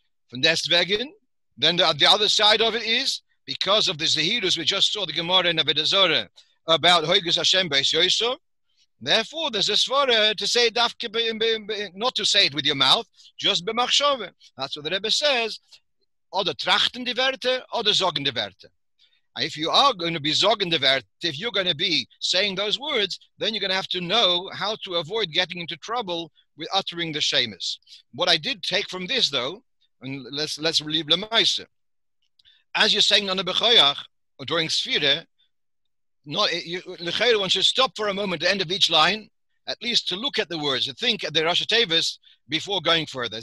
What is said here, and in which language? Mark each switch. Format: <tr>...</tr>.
<en>From deswegen, then the other side of it is because of the zehirus we just saw the Gemara in Avodah Zarah about Hoigus Hashem Beis Yosef. Therefore, there's a svara to say Dafka, not to say it with your mouth, just b'machshove. That's what the Rebbe says.</en> <yi>Oder trachten die Werte, oder sagen die Werte.</yi> <en>If you are going to be</en> <yi>sagen die Werte,</yi> <en>if you're going to be saying those words, then you're going to have to know how to avoid getting into trouble with uttering the shemus. What I did take from this, though, and let's relieve Lemaisa. As you're saying on the Bechoyach, or during Sfira, one should stop for a moment at the end of each line, at least to look at the words, to think at the Rosh Tevis before going further.</en>